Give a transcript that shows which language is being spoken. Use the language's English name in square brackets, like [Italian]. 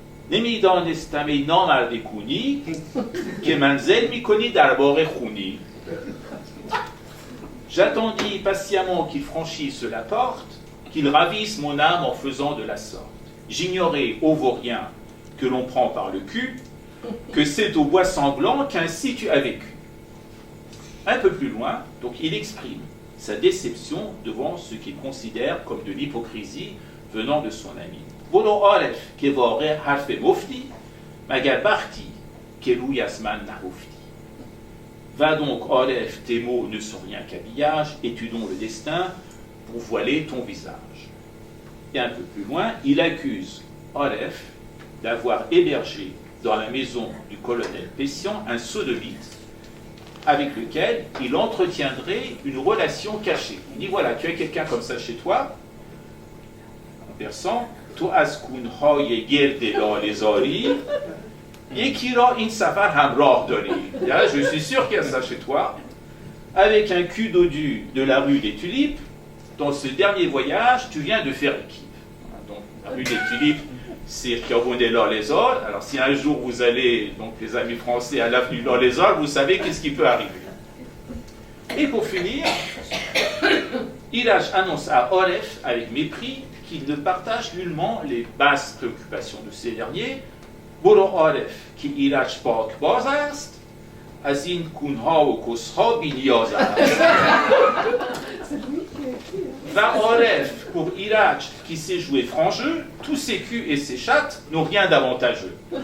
[Persian] نمیدانستم ای نامرد کونی که منزل میکنی در باغ خونی. [French] J'attendis patiemment qu'il franchisse la porte, qu'il ravisse mon âme en faisant de la sorte. J'ignorais, ô vaurien, que l'on prend par le cul, que c'est au bois sanglant qu'ainsi tu as vécu. Un peu plus loin, donc il exprime sa déception devant ce qu'il considère comme de l'hypocrisie venant de son ami. [Persian] برو عارف که واقع حرف مفتی مگر بختی که روی از من نهفتی. [French] Va donc, Olef, tes mots ne sont rien qu'habillage, étudions le destin pour voiler ton visage. Et un peu plus loin, il accuse Olef d'avoir hébergé dans la maison du colonel Pessian un sodomite avec lequel il entretiendrait une relation cachée. Il dit voilà, tu as quelqu'un comme ça chez toi, en persan, [Persian] تو از کونهای گرد لاله‌زاری یکی را این سفر همراه داری. [French] Je suis sûr qu'il y a ça chez toi. Avec un cul dodu de la rue des Tulipes, dans ce dernier voyage, tu viens de faire équipe. Donc, la rue des Tulipes, c'est Kiavone Lorlezor. Alors, si un jour vous allez, donc les amis français, à l'avenue Lorlezor, vous savez qu'est-ce qui peut arriver. Et pour finir, Ilaj annonce à Olef, avec mépris, qu'il ne partage nullement les basses préoccupations de ces derniers. [Persian] برو عارف که ایرج پاک باز است از این کونها و کسها بی نیاز است. [French] Va Olef, pour Iraj qui sait jouer franc jeu, tous ses culs et ses chattes n'ont rien d'avantageux.